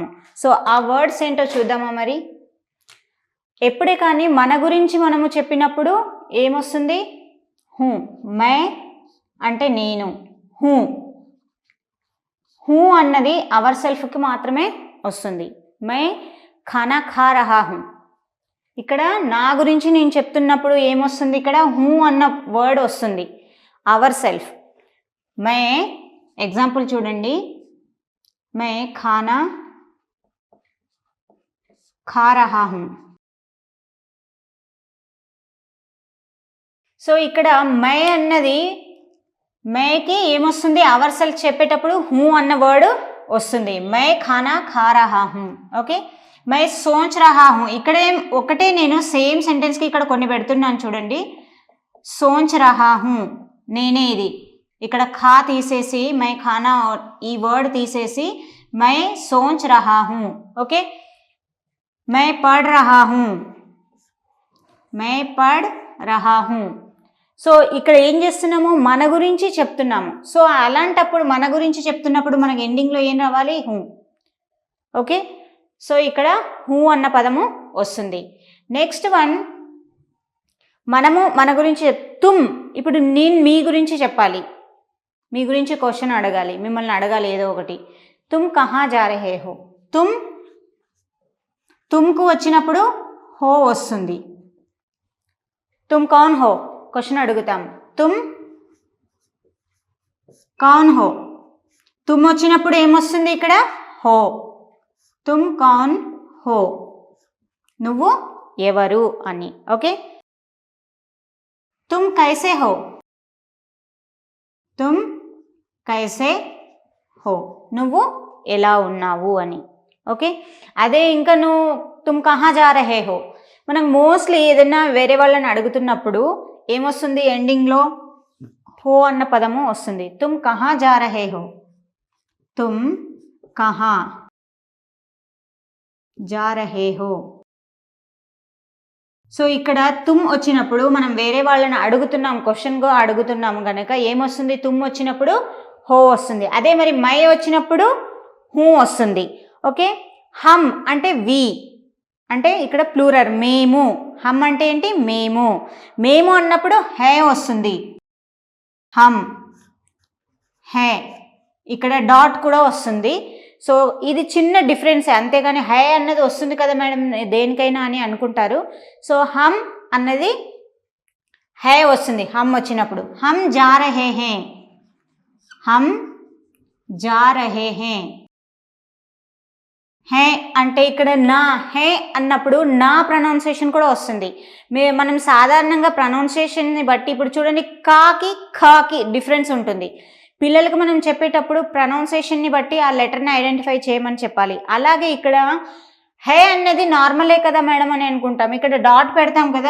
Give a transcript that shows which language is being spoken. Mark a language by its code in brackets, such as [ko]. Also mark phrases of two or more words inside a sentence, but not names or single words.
[te] సో ఆ వర్డ్స్ ఏంటో చూద్దామా. మరి ఎప్పుడే కానీ మన గురించి మనము చెప్పినప్పుడు ఏమొస్తుంది? హూ. మే అంటే నేను. హూ హూ అన్నది [en] our selfకి [te] మాత్రమే వస్తుంది. [hi] मैं खाना खा रहा हूँ. [te] ఇక్కడ నా గురించి నేను చెప్తున్నప్పుడు ఏమొస్తుంది? ఇక్కడ హూ అన్న వర్డ్ వస్తుంది, [en] our self. [te] మే ఎగ్జాంపుల్ చూడండి. [hi] मैं खाना खा रहा हूँ. [te] సో ఇక్కడ మే అన్నది, మేకి ఏమొస్తుంది? [en] our self [te] చెప్పేటప్పుడు హూ అన్న వర్డ్ వస్తుంది. [hi] मैं खाना खा रहा हूँ. ఓకే. मैं सोच रहा हूँ. [te] ఇక్కడే ఒకటే నేను [en] same sentenceకి [te] ఇక్కడ కొన్ని పెడుతున్నాను చూడండి. [hi] सोच रहा हूँ [te] నేనే, ఇది ఇక్కడ ఖా తీసేసి [hi] मैं खाना [te] ఈ వర్డ్ తీసేసి [hi] मैं सोच रहा हूँ. [te] ఓకే. [hi] मैं पढ़ रहा हूँ. मैं पढ़ रहा हूँ. [te] సో ఇక్కడ ఏం చేస్తున్నాము? మన గురించి చెప్తున్నాము. సో అలాంటప్పుడు మన గురించి చెప్తున్నప్పుడు మనకి ఎండింగ్లో ఏం రావాలి? హూ. ఓకే. సో ఇక్కడ హూ అన్న పదము వస్తుంది. [en] next one, [te] మనము మన గురించి తుమ్. ఇప్పుడు నేను మీ గురించి చెప్పాలి, మీ గురించి క్వశ్చన్ అడగాలి, మిమ్మల్ని అడగాలి ఏదో ఒకటి. [hi] तुम कहाँ जा रहे हो. [te] తుమ్కు వచ్చినప్పుడు హో వస్తుంది. [hi] तुम कौन हो [te] క్వశ్చన్ అడుగుతాం. [hi] तुम कौन हो. [te] తుమ్ వచ్చినప్పుడు ఏమొస్తుంది? ఇక్కడ హో. [hi] तुम कौन हो, [te] నువ్వు ఎవరు అని. ఓకే. [hi] तुम कैसे हो. तुम कैसे हो, [te] నువ్వు ఎలా ఉన్నావు అని. ఓకే. అదే ఇంకా నువ్వు [hi] तुम कहाँ जा रहे हो, [te] మనం మోస్ట్లీ ఏదైనా వేరే వాళ్ళని అడుగుతున్నప్పుడు ఏమొస్తుంది? ఎండింగ్లో హో అన్న పదము వస్తుంది. [hi] तुम कहाँ जा रहे हो. तुम कहाँ जा रहे हो. [te] సో ఇక్కడ తుమ్ వచ్చినప్పుడు మనం వేరే వాళ్ళని అడుగుతున్నాం, క్వశ్చన్గా అడుగుతున్నాము కనుక ఏమొస్తుంది? తుమ్ వచ్చినప్పుడు హో వస్తుంది. అదే మరి మై వచ్చినప్పుడు హూ వస్తుంది. ఓకే. హమ్ అంటే వి, అంటే ఇక్కడ ప్లూరల్ మేము. హమ్ అంటే ఏంటి? మేము. మేము అన్నప్పుడు హే వస్తుంది. [hi] हम हैं. [te] ఇక్కడ డాట్ కూడా వస్తుంది. సో ఇది చిన్న డిఫరెన్స్, అంతేగాని హై అన్నది వస్తుంది కదా మేడం దేనికైనా అని అనుకుంటారు. సో హమ్ అన్నది హే వస్తుంది హమ్ వచ్చినప్పుడు. [hi] हम जा रहे हैं. हम जा रहे हैं. [te] హే అంటే ఇక్కడ నా, హే అన్నప్పుడు నా ప్రొనౌన్సియేషన్ కూడా వస్తుంది. మనం సాధారణంగా ప్రొనౌన్సియేషన్ని బట్టి ఇప్పుడు చూడండి, కాకి ఖాకి డిఫరెన్స్ ఉంటుంది. పిల్లలకు మనం చెప్పేటప్పుడు ప్రొనౌన్సియేషన్ని బట్టి ఆ లెటర్ని ఐడెంటిఫై చేయమని చెప్పాలి. అలాగే ఇక్కడ హే అన్నది నార్మలే కదా మేడం అని అనుకుంటాం, ఇక్కడ డాట్ పెడతాం కదా.